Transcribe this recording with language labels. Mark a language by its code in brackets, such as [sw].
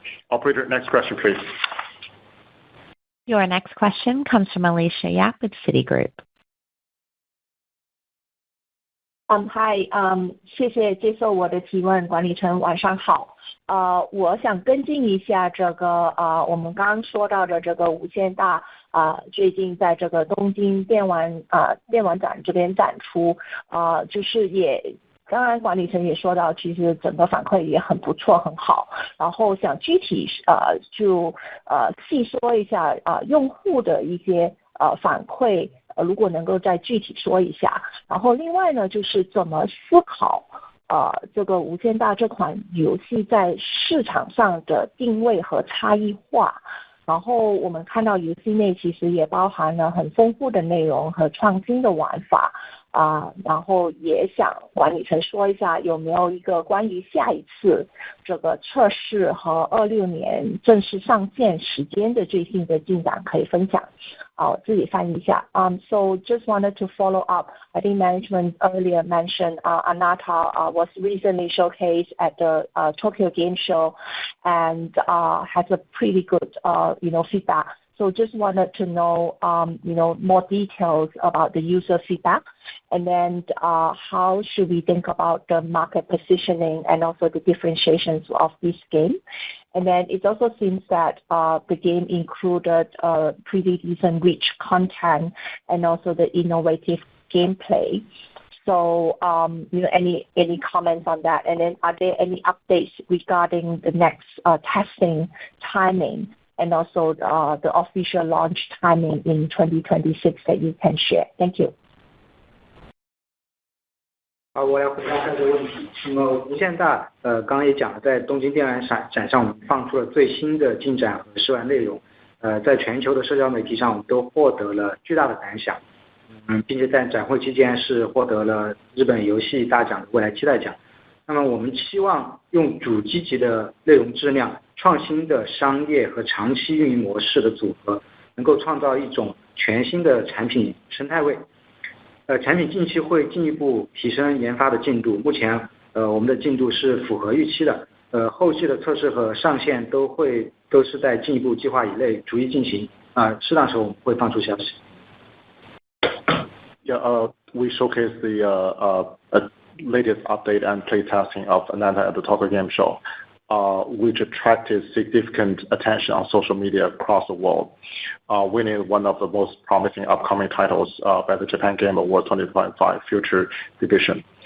[en] Operator, next question, please. Your next question comes from Alicia Yap with Citigroup. [zh] Hi， 谢谢接受我的提问，管理层晚上好。我想跟进一下这个我们刚刚说到的这个无限大最近在这个东京电玩展这边展出，就是也当然管理层也说到，其实整个反馈也很不错，很好。然后想具体就细说一下用户的一些反馈。如果能够再具体说一下，然后另外呢，就是怎么思考这个无间大这款游戏在市场上的定位和差异化。然后我们看到游戏内其实也包含了很丰富的内容和创新的玩法然后也想管理层说一下有没有一个关于下一次这个测试和26年正式上线时间的最新的进展可以分享。我自己翻译一下。 [en] So just wanted to follow up. I think management earlier mentioned Anata was recently showcased at the Tokyo Game Show and has a pretty good feedback. So just wanted to know more details about the user feedback, and then how should we think about the market positioning and also the differentiations of this game. And then it also seems that the game included pretty decent rich content and also the innovative gameplay. So any comments on that? And then are there any updates regarding the next testing timing and also the official launch timing in 2026 that you can share? Thank you. [zh] 好，我来回答这个问题。那么无限大，刚刚也讲了，在东京电玩展上，我们放出了最新的进展和试玩内容。在全球的社交媒体上，我们都获得了巨大的感想。并且在展会期间是获得了日本游戏大奖的未来期待奖。那么我们期望用主机级的内容质量、创新的商业和长期运营模式的组合，能够创造一种全新的产品生态位。产品近期会进一步提升研发的进度，目前我们的进度是符合预期的。后续的测试和上线都是在进一步计划以内逐一进行。适当时候我们会放出消息。 [en] Yeah, we showcased the latest update and play testing of Anata at the Tokyo Game Show, which attracted significant attention on social media across the world, winning one of the most promising upcoming titles by the Japan Game Award 2025 Future Division.